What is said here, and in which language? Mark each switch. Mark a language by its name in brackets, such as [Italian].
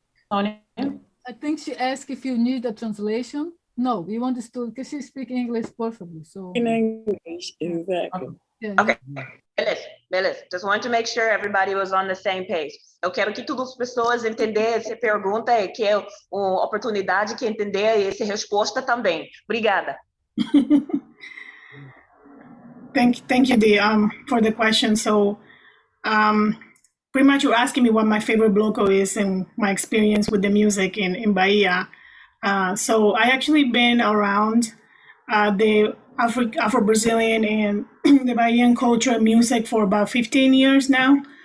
[English] I think she asked if you need a translation. No, we understood because she speaks English perfectly. So in English, exactly. [Portuguese] Okay, beleza. [English] Just wanted to make sure everybody was on the same page. [Portuguese] Eu quero que todas as pessoas entendam essa pergunta e que é uma oportunidade que entender essa resposta também. Obrigada. [English] Thank you, Dee, for the question. So, pretty much you're asking me what my favorite bloco is and my experience with the music in Bahia. So I actually been around the Afro-Brazilian and the Bahian culture and music for about 15 years now.